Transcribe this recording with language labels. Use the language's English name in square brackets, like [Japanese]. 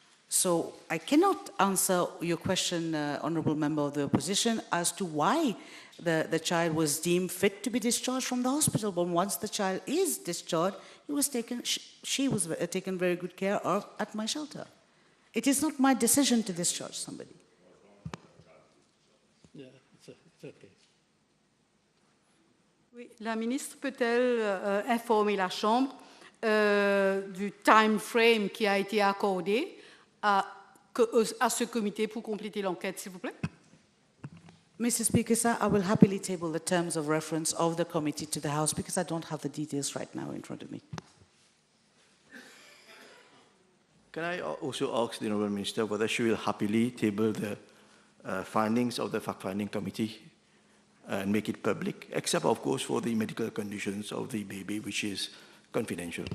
[English] So I cannot answer your question, Honourable Member of the Opposition, as to why the child was deemed fit to be discharged from the hospital. But once the child is discharged, she was taken very good care of at my shelter. It is not my decision to discharge somebody. Yeah, it's okay. [French] Oui, la ministre peut-elle informer la Chambre du time frame qui a été accordé à ce comité pour compléter l'enquête, s'il vous plaît? [English] Mr. Speaker, sir, I will happily table the terms of reference of the committee to the House because I don't have the details right now in front of me. Can I also ask the Honourable Minister whether she will happily table the findings of the fact-finding committee and make it public, except, of course, for the medical conditions of the baby, which is confidential?